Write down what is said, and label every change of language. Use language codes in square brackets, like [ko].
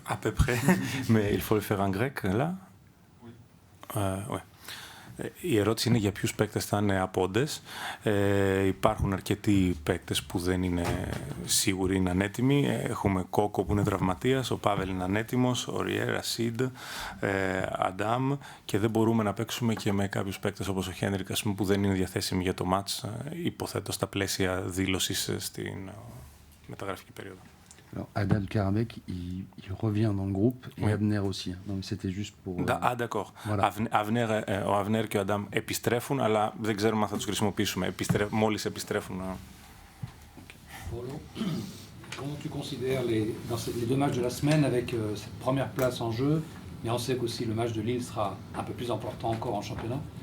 [fr] À peu près, mais il faut le faire en grec, là. Oui. Ouais. [el] Η ερώτηση είναι για ποιους παίκτες θα είναι απόντες. Υπάρχουν αρκετοί παίκτες που δεν είναι σίγουροι είναι ανέτοιμοι. Έχουμε Κόκο που είναι τραυματίας, ο Πάβελ είναι ανέτοιμος, ο Ριέ, Ρασίντ, Αντάμ και δεν μπορούμε να παίξουμε και με κάποιους παίκτες όπως ο Χένρικ που δεν είναι διαθέσιμοι για το μάτς, υποθέτω στα πλαίσια δήλωσης στην μεταγραφική περίοδο. [fr] Alors, Adam Karabek, il revient dans le groupe et oui. Abner aussi. Donc c'était juste pour... d'accord. Voilà. [el] Ο Αβνέρ και ο Αντάμ επιστρέφουν, αλλά δεν ξέρουμε αν θα τους χρησιμοποιήσουμε. Μόλις επιστρέφουν. [fr] Comment tu considères les 2 matchs de la semaine avec cette première place en jeu, mais on sait qu'aussi le match de Lille sera un peu plus important encore en championnat.